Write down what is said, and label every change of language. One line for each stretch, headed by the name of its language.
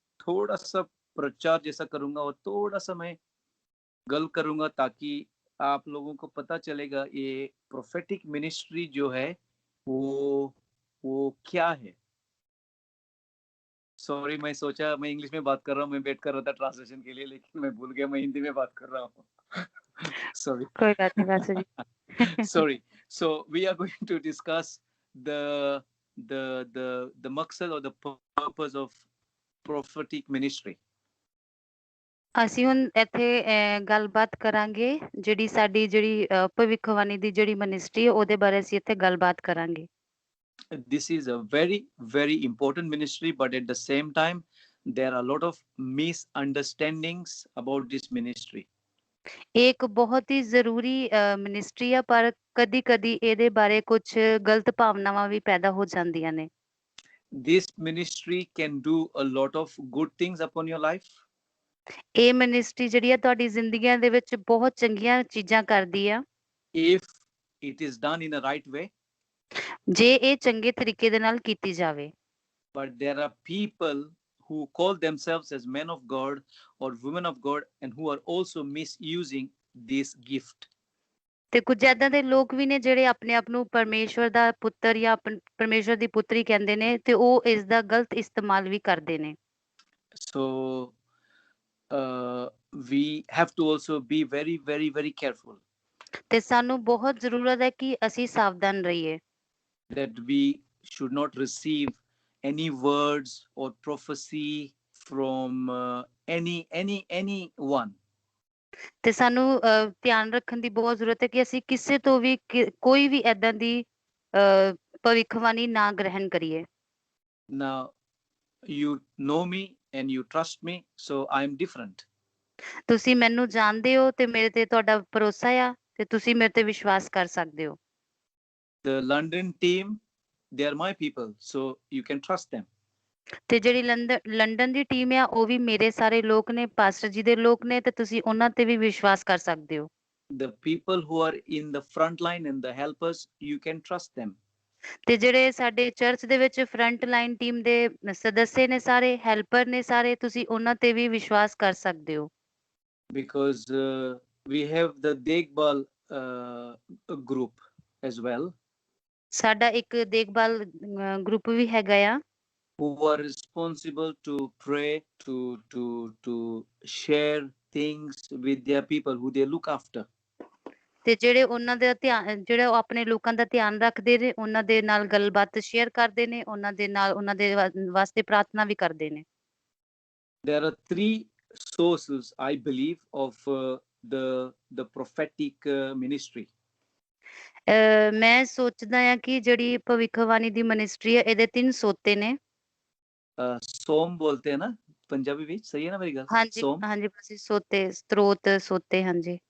Hindi: थोड़ा सा प्रचार जैसा करूंगा, और थोड़ा सा मैं गल करूंगा, ताकि आप लोगों को पता चलेगा ये प्रोफेटिक मिनिस्ट्री जो है वो क्या है। सॉरी, मैं सोचा मैं इंग्लिश में बात कर रहा हूँ, मैं वेट कर रहा था ट्रांसलेशन के लिए, लेकिन मैं भूल गया मैं हिंदी में बात कर रहा हूँ। सॉरी। कोई बात नहीं बासु जी।
English: Sorry. So we are going to discuss the the maqsad or the purpose of prophetic ministry.
Punjabi: ਅਸੀਂ ਹੁਣ ਇੱਥੇ ਗੱਲਬਾਤ ਕਰਾਂਗੇ ਜਿਹੜੀ ਸਾਡੀ ਭਵਿੱਖਬਾਣੀ ਦੀ ਜਿਹੜੀ ਮਿਨਿਸਟਰੀ ਹੈ ਉਹਦੇ ਬਾਰੇ ਅਸੀਂ ਇੱਥੇ ਗੱਲਬਾਤ ਕਰਾਂਗੇ।
English: This is a very very important ministry, but at the same time there are a lot of misunderstandings about this ministry.
Punjabi: ਇਹ ਇੱਕ ਬਹੁਤ ਹੀ ਜ਼ਰੂਰੀ ਮਿਨਿਸਟਰੀ ਆ, ਪਰ ਕਦੀ-ਕਦੀ ਇਹਦੇ ਬਾਰੇ ਕੁਝ ਗਲਤ ਭਾਵਨਾਵਾਂ ਵੀ ਪੈਦਾ ਹੋ ਜਾਂਦੀਆਂ ਨੇ।
English: This ministry can do a lot of good things upon your life
Punjabi: ਇਹ ਮਿਨਿਸਟਰੀ ਜਿਹੜੀ ਆ ਤੁਹਾਡੀ ਜ਼ਿੰਦਗੀਆਂ ਦੇ ਵਿੱਚ ਬਹੁਤ ਚੰਗੀਆਂ ਚੀਜ਼ਾਂ ਕਰਦੀ ਆ,
English: if it is done in a right way.
Punjabi: ਜੇ ਇਹ ਚੰਗੇ ਤਰੀਕੇ ਦੇ ਨਾਲ ਕੀਤੀ ਜਾਵੇ।
English: But there are people who call themselves as men of God or women of God, and who are also misusing this gift.
Punjabi: ਤੇ ਕੁਝ ਏਦਾਂ ਦੇ ਲੋਕ ਵੀ ਨੇ ਜਿਹੜੇ ਆਪਣੇ ਆਪ ਨੂੰ ਪਰਮੇਸ਼ਵਰ ਦਾ ਪੁੱਤਰ ਜਾਂ ਪਰਮੇਸ਼ਵਰ ਦੀ ਪੁੱਤਰੀ ਕਹਿੰਦੇ ਨੇ, ਤੇ ਉਹ ਇਸ ਦਾ ਗਲਤ ਇਸਤੇਮਾਲ ਵੀ ਕਰਦੇ ਨੇ।
English: So we have to also be very very very careful
Punjabi: ਤੇ ਸਾਨੂੰ ਬਹੁਤ ਜ਼ਰੂਰਤ ਹੈ ਕਿ ਅਸੀਂ ਸਾਵਧਾਨ ਰਹੀਏ
English: that we should not receive any words or prophecy from anyone.
Punjabi: ਤੇ ਸਾਨੂੰ ਧਿਆਨ ਰੱਖਣ ਦੀ ਬਹੁਤ ਜ਼ਰੂਰਤ ਹੈ ਕਿ ਅਸੀਂ ਕਿਸੇ ਤੋਂ ਵੀ ਕੋਈ ਵੀ ਏਦਾਂ ਦੀ ਭਵਿੱਖਬਾਣੀ ਨਾ ਗ੍ਰਹਿਣ ਕਰੀਏ।
English: Now, you know me and you trust me, so I'm different.
Punjabi: ਤੁਸੀਂ ਮੈਨੂੰ ਜਾਣਦੇ ਹੋ ਤੇ ਮੇਰੇ ਤੇ ਤੁਹਾਡਾ ਭਰੋਸਾ ਆ ਤੇ ਤੁਸੀਂ ਮੇਰੇ ਤੇ ਵਿਸ਼ਵਾਸ ਕਰ ਸਕਦੇ ਹੋ।
English: The London team, they are my people, so you can trust them.
Punjabi: ਤੇ ਜਿਹੜੀ ਲੰਡਨ ਦੀ ਟੀਮ ਆ ਉਹ ਵੀ ਮੇਰੇ ਸਾਰੇ ਲੋਕ ਨੇ, ਪਾਸਟਰ ਜੀ ਦੇ ਲੋਕ ਨੇ, ਤੇ ਤੁਸੀਂ ਉਹਨਾਂ ਤੇ ਵੀ ਵਿਸ਼ਵਾਸ ਕਰ ਸਕਦੇ ਹੋ।
English: The people who are in the front line and the helpers, you can trust them.
Punjabi: ਤੇ ਜਿਹੜੇ ਸਾਡੇ ਚਰਚ ਦੇ ਵਿੱਚ ਫਰੰਟ ਲਾਈਨ ਟੀਮ ਦੇ ਸਦੱਸਿਆ ਨੇ, ਸਾਰੇ ਹੈਲਪਰ ਨੇ, ਸਾਰੇ ਤੁਸੀਂ ਉਹਨਾਂ ਤੇ ਵੀ ਵਿਸ਼ਵਾਸ ਕਰ ਸਕਦੇ ਹੋ।
English: Because we have the Dekbal group as well,
Punjabi: ਸਾਡਾ ਇੱਕ ਦੇਖਭਾਲ ਗਰੁੱਪ ਵੀ ਹੈਗਾ ਆ,
English: who are responsible to pray, to share things with their people who they look after.
Punjabi: ਤੇ ਜਿਹੜੇ ਉਹਨਾਂ ਦਾ ਧਿਆਨ, ਜਿਹੜੇ ਉਹ ਆਪਣੇ ਲੋਕਾਂ ਦਾ ਧਿਆਨ ਰੱਖਦੇ ਨੇ, ਉਹਨਾਂ ਦੇ ਨਾਲ ਗੱਲਬਾਤ ਸ਼ੇਅਰ ਕਰਦੇ ਨੇ, ਉਹਨਾਂ ਦੇ ਨਾਲ ਉਹਨਾਂ ਦੇ ਵਾਸਤੇ ਪ੍ਰਾਰਥਨਾ ਵੀ ਕਰਦੇ ਨੇ।
English: There are three sources, I believe, of the prophetic ministry.
Punjabi: ਮੈਂ ਸੋਚਦਾ ਆ ਕਿ ਜਿਹੜੀ ਭਵਿੱਖਬਾਣੀ ਦੀ ਮਿਨਿਸਟਰੀ ਹੈ, ਇਹਦੇ 3 ਸੋਤੇ ਨੇ।
Hindi: सोम बोलते हैं ना पंजाबी भी, सही है ना मेरी गल?
Punjabi: ਹਾਂਜੀ
Hindi: सोम।
Punjabi: ਹਾਂਜੀ, ਬਸ ਸੋਤੇ,
Hindi: स्त्रोत सोते,
Punjabi: ਹਾਂਜੀ